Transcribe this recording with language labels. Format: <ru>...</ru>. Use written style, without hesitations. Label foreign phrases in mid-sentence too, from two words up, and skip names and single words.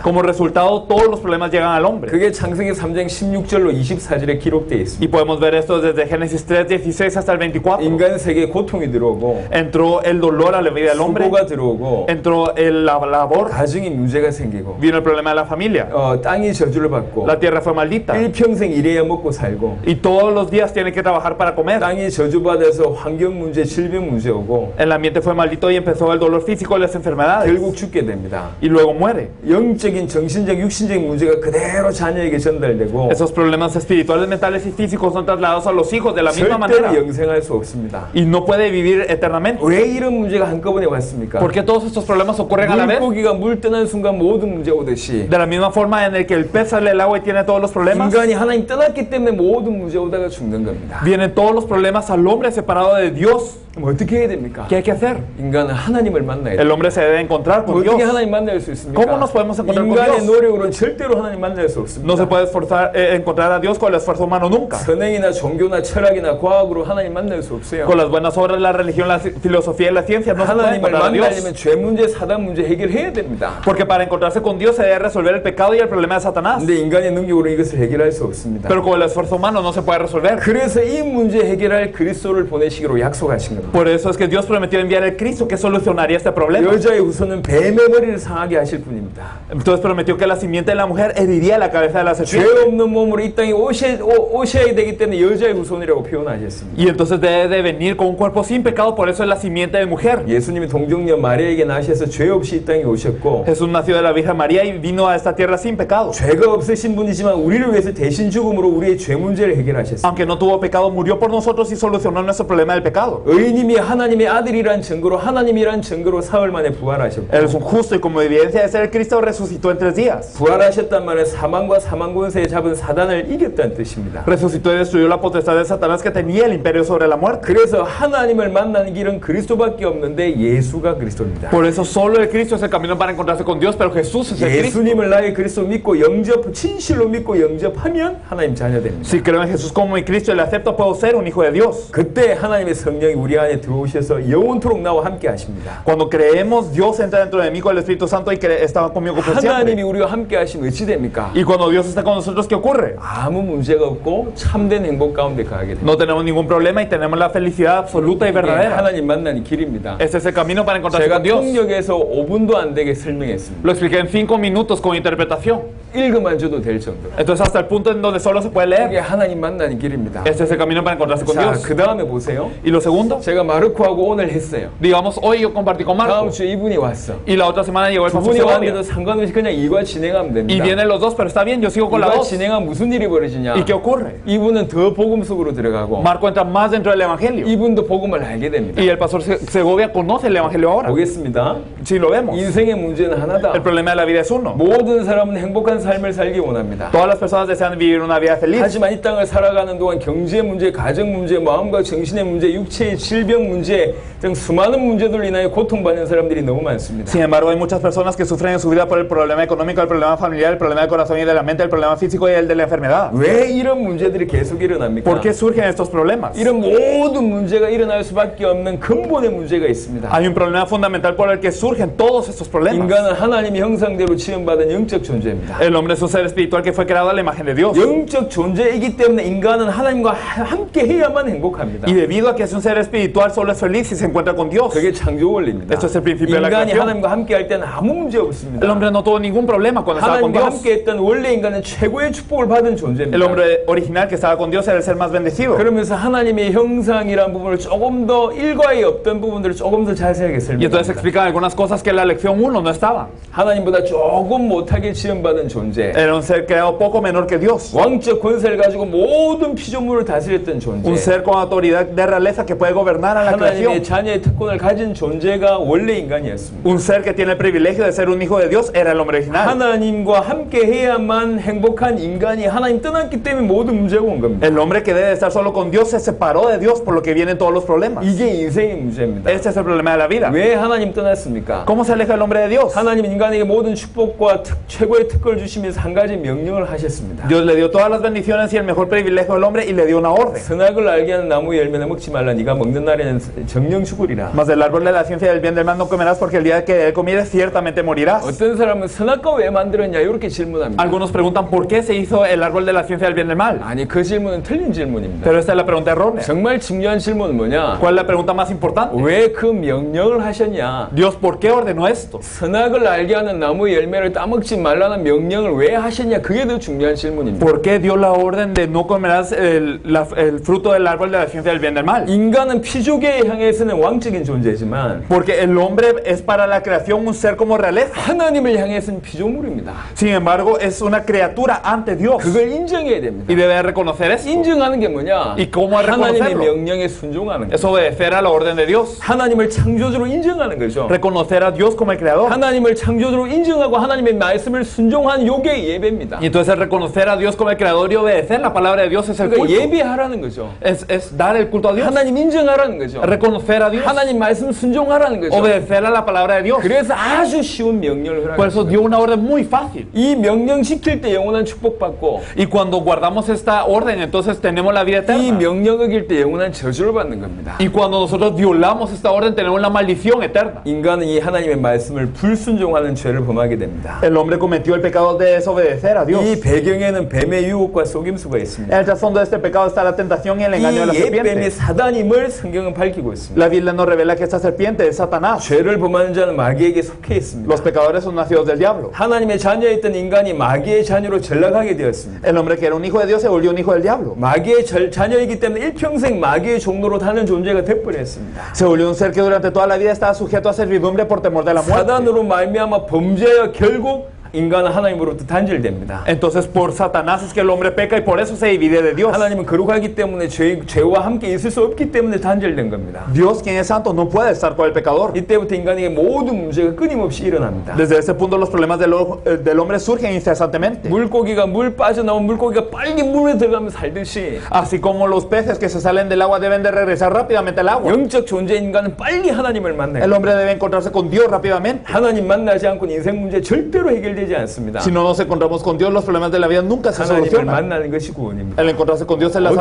<es>Como resultado, todos los problemas llegan al hombre.</es> <ko>그게 창세기 3장 16절로 24절에 기록되어 있습니다.</ko> <es>Y podemos ver esto desde Génesis 3, 16 hasta el 24.</es> <ko>인간 세계에 고통이 들어오고</ko> <es>Entró el dolor a la vida del hombre.</es> <ko>수고가 들어오고</ko> <es>Entró la labor.</es> <ko>가정이 문제가 생기고</ko> <es>Vino el problema de la familia.</es> <ko>땅이 저주를 받고</ko> <es>La tierra fue maldita.</es> <ko>일평생 일해야 먹고 살고</ko> <es>Y todos los días tiene que trabajar para comer.</es> <ko>땅이 저주받아서 환경 문제, 질병 문제 오고</ko> <es>El ambiente fue maldito y empezó el dolor físico y las enfermedades.</es> <ko>결국 죽게 됩니다.</ko> <es>Y luego muere.</es> <ko>영적인, 정신적, 육신적인 문제가 그대로 자녀에게 전달되고</ko> <es>Esos problemas espirituales, mentales y físicos son trasladados a los hijos de la misma</es> <ko>절대로</ko> <es>manera.</es> <ko>영생할 수 없습니다.</ko> <es>Y no puede vivir eternamente.</es> <ko>왜 이런 문제가 한꺼번에 왔습니까?</ko> <es>¿Por qué todos estos problemas ocurren a la vez?</es> <ko>물고기가 물 떠난 순간 모든 문제 오듯이</ko> <es>De la misma forma en el que el pez sale del agua y tiene todos los problemas,</es> <ko>인간이 하나님 떠났기 때문에 모든 문제 오다가 죽는 겁니다.</ko> <es>vienen todos los problemas al hombre separado de Dios.</es> <ko>그럼 어떻게 해야 됩니까?</ko> <es>¿Qué hay que hacer?</es> <ko>인간은 하나님을 만나야 돼요.</ko> <es>El hombre se debe encontrar con</es> <ko>어떻게</ko> <es>Dios.</es> <ko>하나님 만날 수 있습니까?</ko> <es>¿Cómo nos podemos encontrar con</es> <ko>인간의</ko> <es>Dios?</es> <ko>노력으로는 절대로 하나님 만날 수 없습니다.</ko> <es>No se puede encontrar a Dios con el esfuerzo humano nunca.</es> <ko>선행이나 종교나 철학이나 과학으로 하나님 만날 수 없어요.</ko> <es>Con las buenas obras, la religión, la filosofía y la ciencia no se puede</es> <ko>하나님을</ko> <es>encontrar a Dios.</es> <ko>만나려면 죄 문제, 사단 문제 해결해야 됩니다.</ko> <es>Porque para encontrarse con Dios se debe resolver el pecado y el problema de Satanás.</es> <ko>근데 인간의 능력으로 이것을 해결할 수 없습니다.</ko> <es>Pero con el esfuerzo humano no se puede resolver.</es> <ko>그래서 이 문제 해결할 그리스도를 보내시기로 약속하신 겁니다.</ko> <es>Por eso es que Dios prometió enviar el Cristo que solucionaría este problema.</es> <ko>여자의 후손은 뱀의 머리를 상하게 하실 분입니다.</ko> <es>Entonces prometió que la simiente de la mujer heriría la cabeza de la</es> <ko>죄</ko> <es>serpiente.</es> <ko>없는 몸으로 이 땅에 오셔야 되기 때문에 여자의 후손이라고 표현하셨습니다.</ko> <es>Y entonces debe de venir con un cuerpo sin pecado, por eso es la simiente de mujer.</es> <ko>예수님이 동정녀 마리아에게 나셔서 죄 없이 이 땅에 오셨고</ko> <es>Jesús nació de la Virgen María y vino a esta tierra sin pecado.</es> <ko>죄가 없으신 분이지만 우리를 위해서 대신 죽음으로 우리의 죄 문제를 해결하셨습니다.</ko> <es>Aunque no tuvo pecado, murió por nosotros y solucionó nuestro problema del pecado.</es> <ko>의인님이 하나님의 아들이란 증거로 하나님이란 증거로 사흘 만에 부활하셨고</ko> <es>Él es un justo y como evidencia de ser el Cristo resucitó en 3 días.</es> <ko>부활하셨단 말은 사망과 사망 권세에 잡은 사단을 이겼다는 뜻입니다.</ko> <es>Resucitó y destruyó la potestad de Satanás que tenía el imperio sobre la muerte.</es> <ko>그래서 하나님을 만나는 길은 그리스도밖에 없는데 예수가 그리스도입니다.</ko> <es>Por eso solo el Cristo es el camino para encontrarse con Dios, pero Jesús es el Cristo.</es> <ko>예수님을 나의 그리스도 믿고 진실로 믿고 영접하면 하나님 자녀 됩니다.</ko> <es>Si creo en Jesús como mi Cristo y le acepto, puedo ser un hijo de Dios.</es> <ko>그때 하나님의 성령이 우리 안에 들어오셔서 영원토록 나와 함께 하십니다.</ko> <es>Cuando creemos, Dios entra dentro de mí con el Espíritu Santo y está conmigo por</es> <ko>하나님이</ko> <es>siempre.</es> <ko>우리와 함께 하시면 어찌 됩니까?</ko> <es>Y cuando Dios está con nosotros, ¿qué ocurre?</es> <ko>아무 문제가 없고 참된 행복 가운데 가게 됩니다.</ko> <es>No tenemos ningún problema y tenemos la felicidad absoluta y</es> <ko>이게</ko> <es>verdadera.</es> <ko>하나님 만나는 길입니다.</ko> <es>Este es el camino para encontrarse</es> <ko>제가</ko> <es>con Dios.</es> <ko>통역에서 5분도 안 되게 설명했습니다.</ko> <es>Lo expliqué en 5 minutos con interpretación.</es> <ko>읽어만 줘도 될 정도.</ko> <es>Entonces hasta el punto en donde solo se puede</es> <ko>이게</ko> <es>leer.</es> <ko>하나님 만나는 길입니다.</ko> <es>Este es el camino para encontrarse con</es> <ko>자,</ko> <es>Dios.</es> <ko>그 다음에 보세요.</ko> <es>Y lo segundo,</es> <ko>제가 마르코하고 오늘 했어요.</ko> <es>digamos, hoy yo compartí con</es> <ko>다음</ko> <es>Marco.</es> <ko>주에 이분이 왔어.</ko> <es>Y la otra semana llegó el</es> <ko>두</ko> <es>pastor</es> <ko>분이 왔는데도</ko> <es>Segovia.</es> <ko>상관없이 그냥 일과 진행하면</ko> <es>Y</es> <ko>됩니다.</ko> <es>vienen los dos, pero está bien, yo sigo con la</es> <ko>일과</ko> <es>dos.</es> <ko>진행하면 무슨 일이 벌어지냐?</ko> <es>¿Y qué ocurre?</es> <ko>이분은 더 복음 속으로 들어가고</ko> <es>Marco entra más dentro del Evangelio.</es> <ko>이분도 복음을 알게 됩니다.</ko> <es>Y el pastor Segovia conoce el Evangelio ahora.</es> <ko>보겠습니다.</ko> <es>Si lo vemos.</es> <ko>인생의 문제는 하나다.</ko> <es>El problema de la vida es uno.</es> <ko>모든 사람은 행복한 삶을 살기 원합니다.</ko> <es>Todas las personas desean vivir una vida feliz.</es> <ko>하지만 이 땅을 살아가는 동안 경제 문제, 가정 문제, 마음과 정신의 문제, 육체의 질병 문제 등 수많은 문제들로 인하여 고통받는 사람들이 너무 많습니다.</ko> <es>Sin embargo, hay muchas personas que sufren en su vida por el problema económico, el problema familiar, el problema del corazón y de la mente, el problema físico y el de la enfermedad.</es> <ko>왜 이런 문제들이 계속 일어납니까?</ko> <es>¿Por qué surgen estos problemas?</es> <ko>이런 모든 문제가 일어날 수밖에 없는 근본의 문제가 있습니다.</ko> <es>Hay un problema fundamental por el que surgen todos estos problemas.</es> <ko>인간은 하나님의 형상대로 지음받은 영적 존재입니다.</ko> <es>El hombre es un ser espiritual que fue creado a la imagen de Dios.</es> <ko>영적 존재이기 때문에 인간은 하나님과 함께 해야만 행복합니다.</ko> <es>Y debido a que es un ser espiritual, solo es feliz si se encuentra con Dios.</es> <ko>그게 창조 원리입니다.</ko> <es>Esto es el principio de la</es> <ko>인간이</ko> <es>creación.</es> <ko>하나님과 함께 할 때는 아무 문제</ko> <es>El</es> <ko>없습니다.</ko> <es>hombre no tuvo ningún problema cuando estaba con</es> <ko>하나님과</ko> <es>Dios.</es> <ko>함께 했던 원래 인간은 최고의 축복을 받은</ko> <es>El</es> <ko>존재입니다.</ko> <es>hombre original que estaba con Dios era el ser más bendecido.</es> <ko>그러면서 하나님의 형상이라는 부분을 조금 더 일과에 없던 부분들을 조금 더 자세하게</ko> <es>Y entonces</es> <ko>설명합니다.</ko> <es>explican algunas cosas que en la lección 1 no estaban.</es> <ko>하나님보다 조금 못하게 지음받은 존재,</ko> <es>Era un ser creado poco menor que Dios.</es> <ko>왕적 권세를 가지고 모든 피조물을 다스렸던 존재,</ko> <es>Un ser con autoridad de realeza que puede gobernar a la</es> <ko>하나님의</ko> <es>creación.</es> <ko>자녀의 특권을 가진 존재가 원래 인간이었습니다.</ko> <es>Un ser que tiene el privilegio de ser un hijo de Dios era el hombre original.</es> <ko>하나님과 함께 해야만 행복한 인간이 하나님 떠났기 때문에 모든 문제가 온 겁니다.</ko> <es>El hombre que debe estar solo con Dios se separó de Dios, por lo que vienen todos los problemas.</es> <ko>이게 인생의 문제입니다.</ko> <es>Este es el problema de la vida.</es> <ko>왜 하나님 떠났습니까?</ko> <es>¿Cómo se aleja el hombre de Dios?</es> <ko>하나님 인간에게 모든 축복과 최고의 특권을 주시면서 한 가지 명령을 하셨습니다.</ko> <es>Dios le dio todas las bendiciones y el mejor privilegio al hombre y le dio una orden.</es> <ko>선악을 알게 하는 나무 열매는 먹지 말라. 네가 먹는 날에는 정령 죽으리라.</ko> <es>Mas del árbol de la ciencia del bien del mal no comerás, porque el día que de él comieres ciertamente morirás.</es> <ko>어떤 사람은 선악과 왜 만들었냐 이렇게 질문합니다.</ko> <es>Algunos preguntan por qué se hizo el árbol de la ciencia del bien del mal.</es> <ko>아니 그 질문은 틀린 질문입니다.</ko> <es>Pero esta es la pregunta errónea.</es> <ko>정말 중요한 질문은 뭐냐?</ko> <es>¿Cuál es la pregunta más importante?</es> <ko>왜 그 명령을 하셨냐?</ko> <es>Dios, ¿por qué ordenó esto?</es> <ko>선악을 알게 하는 나무 열매를 따먹지 말라는 명령을 왜 하셨냐? 그게 더 중요한 질문입니다.</ko> <es>¿Por qué dio la orden de no comerás el fruto del árbol de la ciencia del bien del mal?</es> <ko>인간은 피조계에 향해서는 왕적인 존재지만</ko> <es>Porque el hombre es para la creación un ser como realeza.</es> <ko>하나님을 향해서는 피조물입니다.</ko> <es>Sin embargo, es una criatura ante Dios.</es> <ko>그걸 인정해야 됩니다.</ko> <es>Y debe reconocer eso.</es> <ko>인정하는 게 뭐냐?</ko> <es>¿Y cómo</es> <ko>하나님의</ko> <es>reconocerlo?</es> <ko>명령에 순종하는</ko> <es>Es</es> <ko>거예요.</ko> <es>obedecer a la orden de Dios.</es> <ko>하나님을 창조주로 인정하는 거죠.</ko> <es>Reconocer a Dios como el creador.</es> <ko>하나님을 창조주로 인정하고 하나님의 말씀을 순종한 요게 예배입니다.</ko> <es>Y entonces reconocer a Dios como el creador y obedecer la palabra de Dios es el</es> <ko>그러니까</ko> <es>culto.</es> <ko>예배하라는 거죠.</ko> <es>Es dar el culto a Dios.</es> <ko>하나님 인정하라는 거죠.</ko> <es>Reconocer a Dios.</es> <ko>하나님 말씀 순종하라는 거죠.</ko> <es>Obedecer a la palabra de Dios.</es> <ko>그래서 아주 쉬운 명령을</ko> <es>Por eso</es> <ko>허락했어요.</ko> <es>dio una orden muy fácil.</es> <ko>이 명령 지킬 때 영원한 축복받고</ko> <es>Y cuando guardamos esta orden, entonces tenemos la vida</es> <ko>이</ko> <es>eterna.</es> <ko>명령 어길 때 영원한 저주를 받는 겁니다.</ko> <es>Y cuando nosotros violamos esta orden, tenemos la maldición eterna.</es> <ko>인간은 이 하나님의 말씀을 불순종하는 죄를 범하게 됩니다.</ko> <es>El hombre cometió el pecado de desobedecer a Dios.</es> <ko>이 배경에는 뱀의 유혹과 속임수가</ko> <es>En</es> <ko>있습니다.</ko> <es>el trasfondo de este pecado está la tentación y el engaño de la</es> <ko>이 옛뱀의</ko> <es>serpiente.</es> <ko>사단임을 성경은 밝히고 있습니다.</ko> <es>La Biblia nos revela que esta serpiente es Satanás.</es> <ko>죄를 범하는 자는 마귀에게 속해 있습니다.</ko> <es>Los pecadores son nacidos del diablo.</es> <ko>하나님의 자녀였던 인간이 마귀의 자녀로 전락하게 되었습니다.</ko> <es>El hombre que era un hijo de Dios se volvió un hijo del diablo.</es> <ko>마귀의 자녀이기 때문에 일평생 마귀의 종로로 사는 존재가 되어버렸습니다.</ko> <es>Se volvió un ser que durante toda la vida estaba sujeto a servidumbre por temor de la muerte.</es> <ko>사단으로 말미암아 범죄하여 결국 인간은 하나님으로부터 단절됩니다.</ko> <es>Entonces por Satanás es que el hombre peca y por eso se divide de Dios.</es> <ko>하나님은 거룩하기 때문에 죄와 함께 있을 수 없기 때문에 단절된 겁니다.</ko> <es>Dios, quien es santo, no puede estar con el pecador.</es> <ko>이때부터 인간에게 모든 문제가 끊임없이 일어납니다.</ko> <es>Desde ese punto los problemas del hombre surgen incesantemente.</es> <ko>물고기가 물 빠져나온 물고기가 빨리 물에 들어가면 살듯이</ko> <es>Así como los peces que se salen del agua deben de regresar rápidamente al agua.</es> <ko>영적 존재 인간은 빨리 하나님을 만나요.</ko> <es>El hombre debe encontrarse con Dios rápidamente.</es> <ko>하나님 만나지 않고는 인생 문제 절대로 해결되지 않습니다.</ko> <es>Si no nos encontramos con Dios, los problemas de la vida nunca se</es> <ko>하나님을</ko> <es>solucionan.</es> <ko>만나는 것이 구원입니다.</ko> <es>El encontrarse con Dios es la</es>